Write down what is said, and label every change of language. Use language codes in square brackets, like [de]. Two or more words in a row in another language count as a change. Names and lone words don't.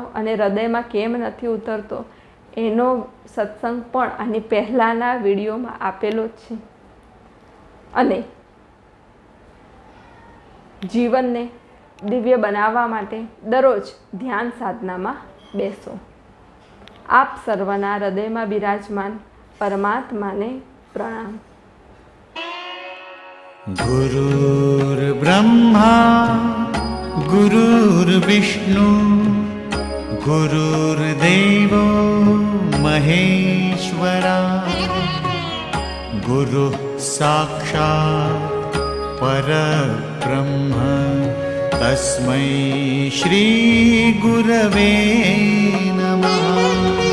[gu] અને હૃદયમાં કેમ નથી ઉતરતો એનો સત્સંગ પણ આની પહેલાંના વિડીયોમાં આપેલો જ છે. અને જીવનને દિવ્ય બનાવવા માટે દરરોજ ધ્યાન સાધનામાં બેસો. આપ સર્વના હૃદયમાં બિરાજમાન પરમાત્માને પ્રણામ. [sa] गुरुर्ब्रह्मा गुरुर्विष्णु गुरुर्देवो महेश्वरा गुरुः साक्षात् परब्रह्म तस्मै श्री गुरवे नमः.